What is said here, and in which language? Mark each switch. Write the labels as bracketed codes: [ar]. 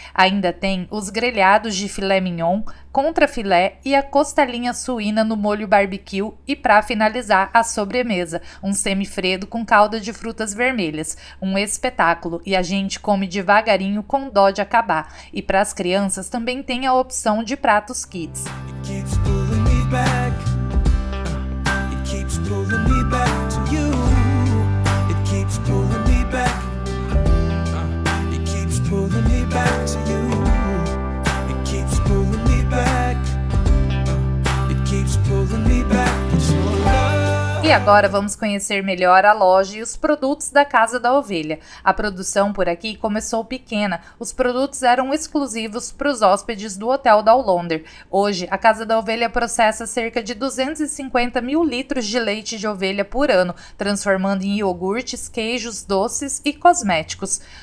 [pt] Ainda tem os grelhados de filé mignon, contrafilé e a costelinha suína no molho barbecue e para finalizar a sobremesa, um semifredo com calda de frutas vermelhas. Um espetáculo e a gente come devagarinho com dó de acabar. E para as crianças também tem a opção de pratos kids. [en] Keeps pulling me back. It keeps pulling me back to you. It keeps pulling me back. It keeps pulling me back to you. It keeps pulling me back. It keeps pulling me back. It's your love. [pt] E agora vamos conhecer melhor a loja e os produtos da Casa da Ovelha. A produção por aqui começou pequena, os produtos eram exclusivos para os hóspedes do Hotel Downlonder. Hoje, a Casa da Ovelha processa cerca de 250 mil litros de leite de ovelha por ano, transformando em iogurtes, queijos, doces e cosméticos.